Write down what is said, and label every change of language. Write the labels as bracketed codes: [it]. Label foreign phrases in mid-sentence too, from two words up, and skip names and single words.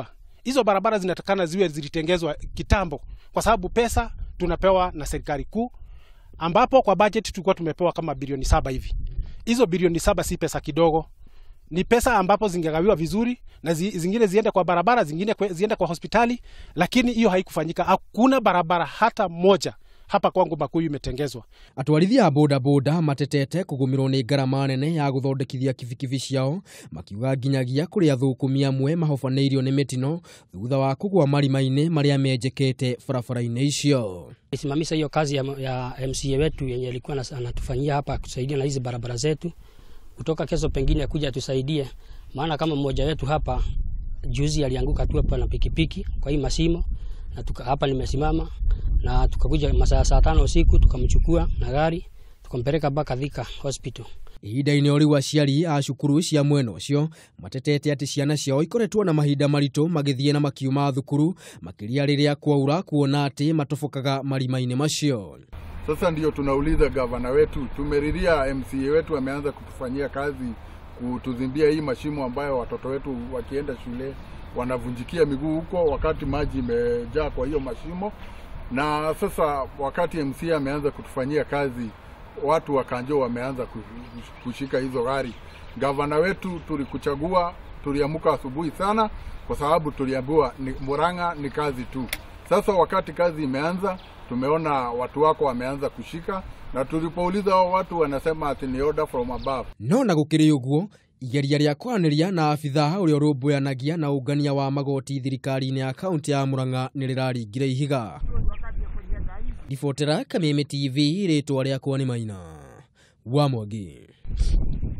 [sw] Hizo barabara zinatakana ziwe zilitengezwa kitambo kwa sababu pesa tunapewa na serikali kuu, ambapo kwa budget tulikuwa tumepewa kama bilioni 7 hivi. Hizo bilioni 7 si pesa kidogo. Ni pesa ambapo zingegawiwa vizuri na zingine ziende kwa barabara, zingine ziende kwa hospitali, lakini hiyo haikufanyika. Hakuna barabara hata moja hapa kwangu Makuyu imetengezwa. [ki] Atwarithia a bodaboda matetete kugumirwo ni ngarama nene ya guthondekithia kibikibi ciao, makiuga nginyagia kuri athukumi amwe mahofanĩirio ni mitino thutha wa kugwa marima-inĩ maria menjekete barabara-inĩ icio. [sw] Isimamisha hiyo kazi ya MCA wetu yenye alikuwa anatufanyia hapa kusaidia na hizi barabara zetu. Kutoka kesho pengine kuja tusaidie, maana kama mmoja wetu hapa juzi alianguka tu hapa na pikipiki kwa hii masimo na hapa nimesimama na tukakuja masaa 5 usiku tukamchukua na gari tukampeleka mpaka Thika hospital. [ki] Ihinda-inĩ o rĩu aciari a cukuru cia mwena ũcio matetete ati ciana ciao ikoretwo na mahinda maritũ magĩthiĩ na makiuma thukuru makĩria rĩrĩa kwaura kuona ati matobokaga marima-inĩ macio. [sw] Sasa ndio tunauliza gavana wetu, tumeriria MCA wetu ameanza kutufanyia kazi kutuzimbia hii mashimo ambayo watoto wetu wakienda shule wanavunjikia miguu huko wakati maji imejaa kwa hiyo mashimo. Na sasa wakati MCA ameanza kutufanyia kazi, watu wa Kanjo wameanza kushika hizo gari. Gavana wetu tulikuchagua, tuliamuka asubuhi sana kwa sababu tuliambiwa Murang'a ni kazi tu. Sasa wakati kazi imeanza, tumeona watu wako wameanza kushika na tulipouliza hao watu wanasema ati ni [en] order from above. [ki] No na gukiri uguo igeria rĩa kwaranĩria na abithaa ũrĩa ũrũmbũyanagia na ũngania wa magoti thirikari-inĩ ya kaunti ya Murang'a nĩ rĩraringire ihiga. Ribotera Kameme TV rĩtwa rĩakwa nĩ Maina wa Mwangi.